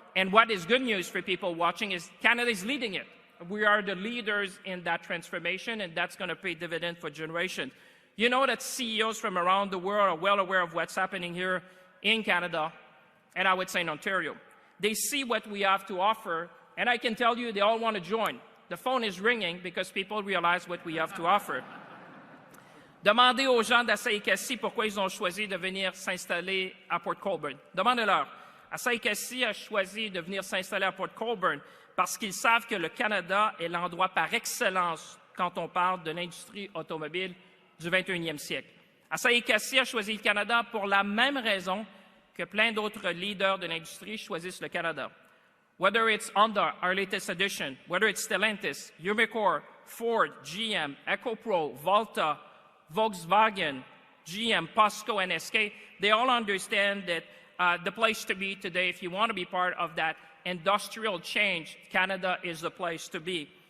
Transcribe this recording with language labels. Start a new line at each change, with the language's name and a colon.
English: And what is good news for people watching is Canada is leading it. We are the leaders in that transformation, and that's going to pay dividend for generations. You know that CEOs from around the world are well aware of what's happening here in Canada, and I would say in Ontario. They see what we have to offer, and I can tell you they all want to join. The phone is ringing because people realize what we have to offer.
French: Demandez aux gens d'Asahi Kasei pourquoi ils ont choisi de venir s'installer à Port Colborne. Demandez-leur. Asahi Kasei a choisi de venir s'installer à Port Colborne parce qu'ils savent que le Canada est l'endroit par excellence quand on parle de l'industrie automobile du 21e siècle. Asahi Kasei a choisi le Canada pour la même raison que plein d'autres leaders de l'industrie choisissent le Canada.
English: Whether it's Honda, our latest edition, whether it's Stellantis, Umicore, Ford, GM, EcoPro, Volta, Volkswagen, GM, POSCO, and SK, they all understand that the place to be today, if you want to be part of that industrial change, Canada is the place to be.